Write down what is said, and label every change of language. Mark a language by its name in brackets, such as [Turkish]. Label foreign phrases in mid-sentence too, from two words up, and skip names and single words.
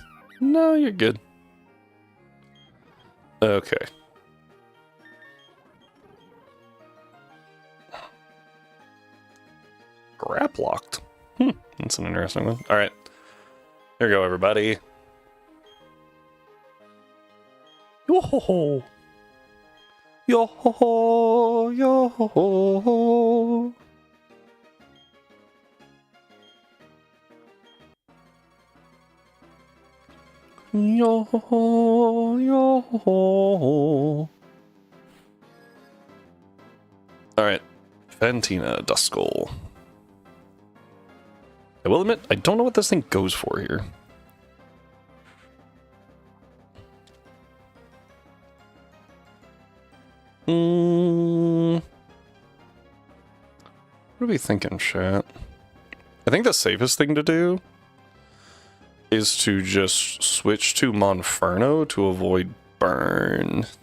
[English] No, you're good. Okay. Grap locked. That's an interesting one. Alright. Here we go, everybody. Yo-ho-ho! Yo-ho-ho! Yo-ho-ho! Yo-ho-ho! Yo-ho-ho! Alright. Fantina Duskull. I will admit, I don't know what this thing goes for here. What are we thinking, chat? I think the safest thing to do is to just switch to Monferno to avoid burn.